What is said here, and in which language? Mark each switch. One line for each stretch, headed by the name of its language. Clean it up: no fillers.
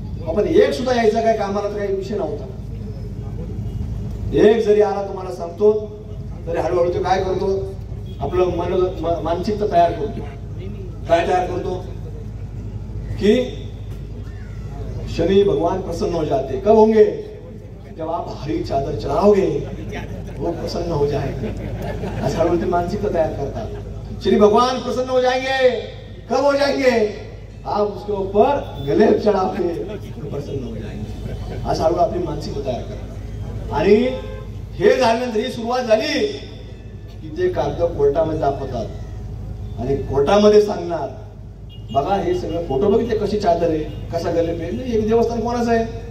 Marathi: आपण एक सुद्धा यायचा काय कामाला तर काही विषय नव्हता. एक जरी आला तुम्हाला सांगतो तरी हळूहळू तो काय करतो, आपलं मानसिकता तयार करतो. काय तयार करतो की
Hindi: शनि भगवान प्रसन्न हो जाते. कब होंगे? जब आप हरी चादर चढ़ाओगे वो प्रसन्न हो जाएंगे.
Marathi: ऐसा हळूहळू मानसिकता तयार करतात.
Hindi: श्री भगवान प्रसन्न हो जाएंगे. कब हो जाएंगे? आप उसके ऊपर गले चढ़ाओगे प्रसन्न हो जाएंगे.
Marathi: आज हळूहळू आपली मानसिकता तयार करतात. आणि हे झाल्यानंतर ही सुरुवात झाली की ते कागद कोर्टामध्ये दाखवतात आणि कोर्टामध्ये सांगणार, बघा हे सगळं फोटो बघितले, कशी चादर आहे, कसा गले पेन, एक देवस्थान कोणाचं आहे.